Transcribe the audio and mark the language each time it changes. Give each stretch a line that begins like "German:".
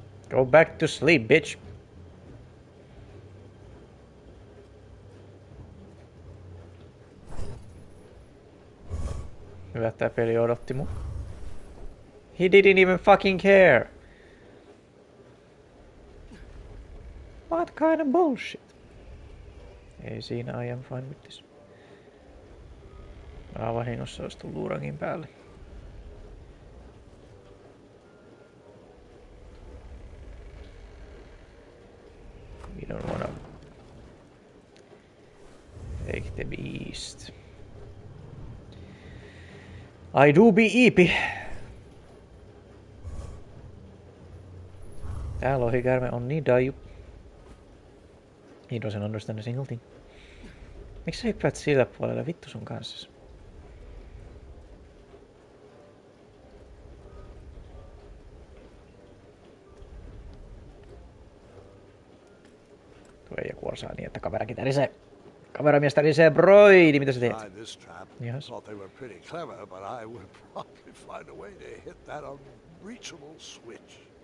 English: Go back to sleep, bitch.
Finnish: Hyvä, tää peli odotti mun.
English: He didn't even fucking care. What kind of bullshit?
Finnish: Ei siinä,
English: I am fine with this.
Finnish: Vahingossa olisi tullut luurangin päälle.
English: We don't wanna take the beast. I do be eepy.
Finnish: Tää lohikäärme on niin daju.
English: He doesn't understand a single thing.
Finnish: Miksi sä hyppäät sillä puolella? Vittu sun kanssa. Tuo ei kuorsaa niin, että kamerakin tärisee. Kameramies tärisee, broidi, mitä sä teet?
English: Yes. Thought they were pretty clever, but I would probably find a way to hit that unreachable switch.